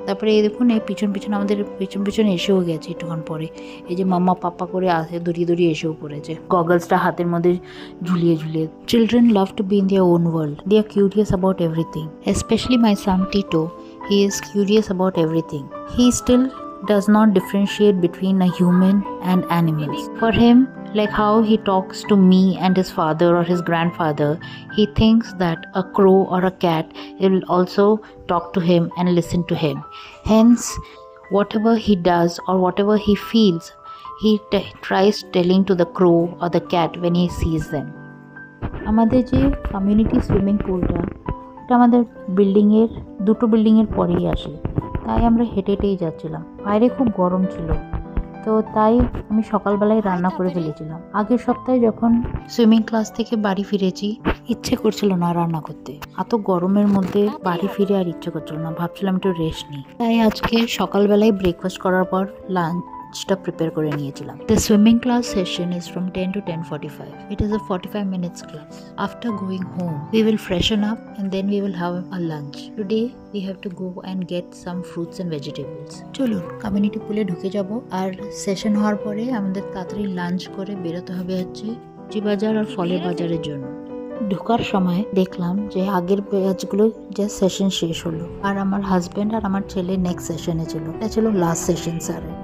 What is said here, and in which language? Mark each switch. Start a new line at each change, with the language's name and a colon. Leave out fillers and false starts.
Bangla: তারপরে এই দেখুন এই পিছন আমাদের পিছন এসেও গেছে একটুক্ষণ পরে। এই যে মাম্মা পাপা করে আসে দড়িয়ে এসেও পড়েছে, গগলসটা হাতের মধ্যে ঝুলিয়ে।
English: Children love to be in their own world, they are curious about everything, specially my son Tito, he is curious about everything. He still does not differentiate between a human and animals. For him, like how he talks to me and his father or his grandfather, he thinks that a crow or a cat will also talk to him and listen to him. Hence, whatever he does or whatever he feels, he tries telling to the crow or the cat when he sees them.
Bangla: আমাদের যে community swimming পুলটা, এটা আমাদের দুটো বিল্ডিংয়ের পরেই আসে, তাই আমরা হেঁটেই যাচ্ছিলাম। বাইরে খুব গরম ছিল, তো তাই আমি সকালবেলায় রান্না করে ফেলেছিলাম। আগের সপ্তাহে যখন সুইমিং ক্লাস থেকে বাড়ি ফিরেছি, ইচ্ছে করছিল না রান্না করতে, এত গরমের মধ্যে বাড়ি ফিরে আর ইচ্ছে করছিল না, ভাবছিলাম একটু রেস্ট নিই। তাই আজকে সকালবেলায় ব্রেকফাস্ট করার পর লাঞ্চটা প্রিপেয়ার করে নিয়েছিলাম।
English: The swimming class session is from 10 to 10:45. It is a 45 minutes class. After going home, we will freshen up and then we will have a lunch. Today we have to go and get some fruits and vegetables.
Bangla: চলুন community পুলে ঢুকে যাব, আর session হওয়ার পরে আমাদের তাড়াতাড়ি lunch করে বেরোতে হবে হচ্ছে সবজি বাজার আর ফলের বাজারের জন্য। ঢোকার সময় দেখলাম যে আগের ব্যাচগুলো যে সেশন শেষ হলো, আর আমার হাজব্যান্ড আর আমার ছেলে নেক্সট সেশনে ছিল, এটা ছিল লাস্ট সেশন স্যারের।